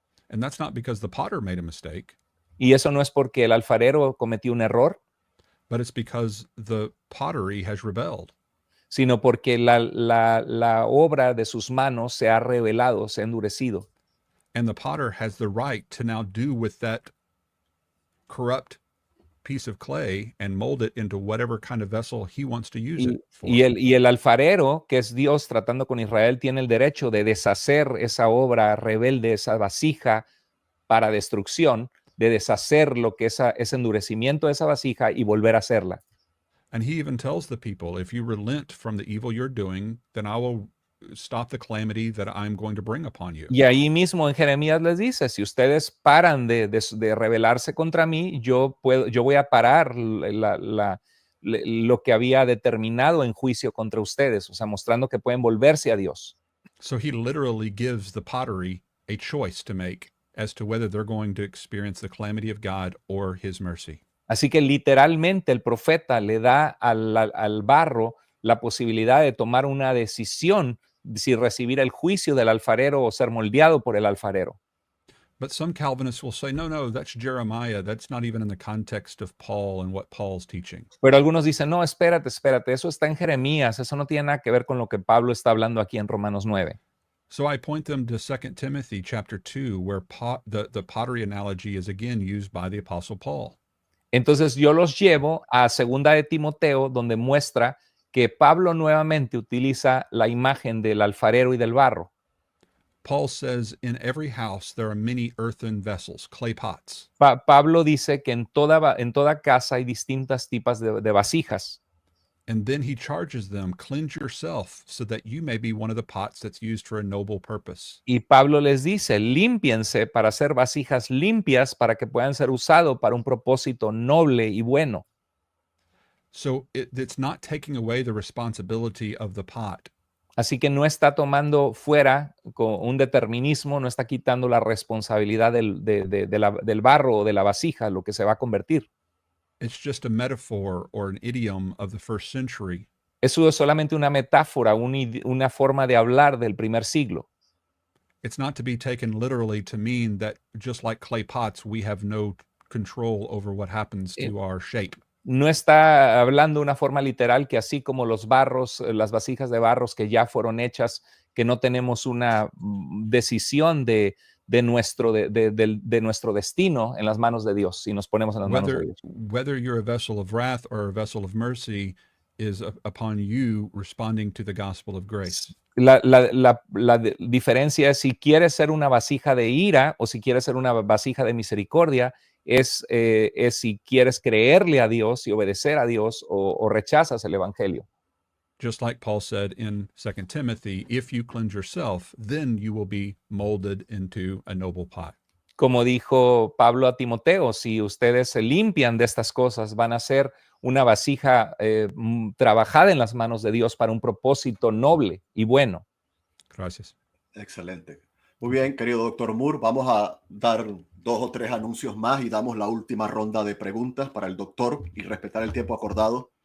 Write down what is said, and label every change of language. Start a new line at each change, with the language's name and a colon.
English: And that's not because the potter made a mistake.
Spanish: Y eso no es porque el alfarero cometió un error,
English: but it's because the pottery has rebelled.
Spanish: Sino porque la obra de sus manos se ha rebelado, se ha endurecido.
English: And the potter has the right to now do with that corrupt piece of clay and mold it into whatever kind of vessel he wants to use it for.
Spanish: Y el alfarero, que es Dios tratando con Israel, tiene el derecho de deshacer esa obra rebelde, esa vasija para destrucción, de deshacer lo que ese endurecimiento de esa vasija y volver a hacerla.
English: And he even tells the people, if you relent from the evil you're doing, then I will stop the calamity that I'm going to bring upon you.
Spanish: Y ahí mismo en Jeremías les dice, si ustedes paran de rebelarse contra mí, yo voy a parar lo que había determinado en juicio contra ustedes, o sea, mostrando que pueden volverse a Dios.
English: So he literally gives the pottery a choice to make as to whether they're going to experience the calamity of God or his mercy.
Spanish: Así que literalmente el profeta le da al barro la posibilidad de tomar una decisión si recibir el juicio del alfarero o ser moldeado por el alfarero.
English: But some Calvinists will say, no, that's Jeremiah. That's not even in the context of Paul and what Paul's teaching.
Spanish: Pero algunos dicen, no, espérate, eso está en Jeremías, eso no tiene nada que ver con lo que Pablo está hablando aquí en Romanos 9.
English: So I point them to 2 Timothy chapter 2, where the pottery analogy is again used by the Apostle Paul.
Spanish: Entonces yo los llevo a 2 de Timoteo, donde muestra que Pablo nuevamente utiliza la imagen del alfarero y del barro.
English: Paul says, in every house there are many earthen vessels, clay pots.
Spanish: Pablo dice que en toda casa hay distintas tipos de vasijas.
English: And then he charges them, cleanse yourself so that you may be one of the pots that's used for a noble purpose.
Spanish: Y Pablo les dice, límpiense para hacer vasijas limpias para que puedan ser usados para un propósito noble y bueno.
English: So it's not taking away the responsibility of the pot.
Spanish: Así que no está tomando fuera con un determinismo, no está quitando la responsabilidad del barro o de la vasija, lo que se va a convertir.
English: It's just a metaphor or an idiom of the first century.
Spanish: Eso es solamente una metáfora, una forma de hablar del primer siglo.
English: It's not to be taken literally to mean that just like clay pots, we have no control over what happens to our shape.
Spanish: No está hablando de una forma literal que así como los barros, las vasijas de barros que ya fueron hechas, que no tenemos una decisión de nuestro destino en las manos de Dios, si nos ponemos en las manos de Dios.
English: Whether you're a vessel of wrath or a vessel of mercy is upon you responding to the gospel of grace.
Spanish: La diferencia es si quieres ser una vasija de ira o si quieres ser una vasija de misericordia, es si quieres creerle a Dios y obedecer a Dios o rechazas el evangelio.
English: Just like Paul said in 2 Timothy, if you cleanse yourself, then you will be molded into a noble pot.
Spanish: Como dijo Pablo a Timoteo, si ustedes se limpian de estas cosas, van a ser una vasija trabajada en las manos de Dios para un propósito noble y bueno. Gracias. Excelente. Muy bien, querido doctor Moore, vamos a dar 2 o 3 anuncios más y damos la última ronda de preguntas para el doctor y respetar el tiempo acordado.